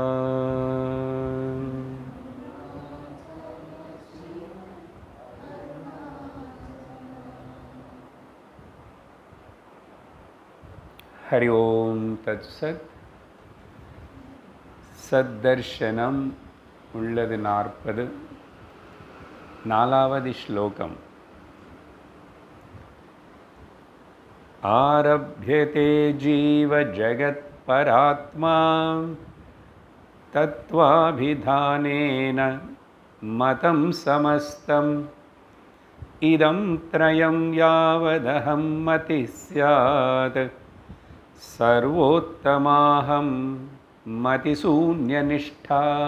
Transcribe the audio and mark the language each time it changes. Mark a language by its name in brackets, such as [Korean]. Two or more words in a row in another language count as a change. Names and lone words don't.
[Sanskrit] हरि ओम तत्सत्। [Tamil] सद्दर्शनम உள்ளது 40 நாலாவது ஸ்லோகம்। [Sanskrit] आरभ्यते जीव जगत् परात्मा तत्त्वाभिधानेन मतं समस्तम् इदं त्रयं यावदहं मतिः स्यात् सर्वोत्तमाहं मतिशून्यनिष्ठा।